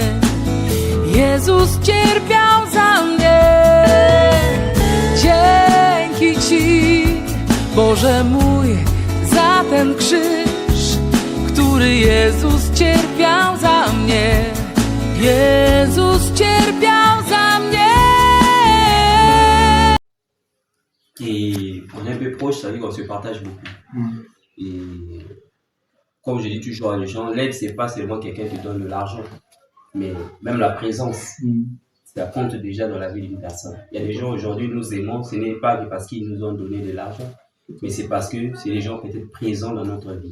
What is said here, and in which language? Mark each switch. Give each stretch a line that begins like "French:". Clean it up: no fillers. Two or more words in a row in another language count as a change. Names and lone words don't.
Polish: Jezus cierpiał za mnie. Dzięki Ci, Boże mój, za ten krzyż, który Jezus cierpiał za mnie. Jezus cierpiał za mnie.
French: Et on est un peu proche, ça veut dire qu'on se partage beaucoup. Et comme je dis toujours à les gens, l'aide, c'est pas seulement quelqu'un qui donne de l'argent, mais même la présence. Ça compte déjà dans la vie d'une personne. Il y a des gens aujourd'hui, nous aimons, ce n'est pas parce qu'ils nous ont donné de l'argent, mais c'est parce que c'est des gens peut-être présents dans notre vie.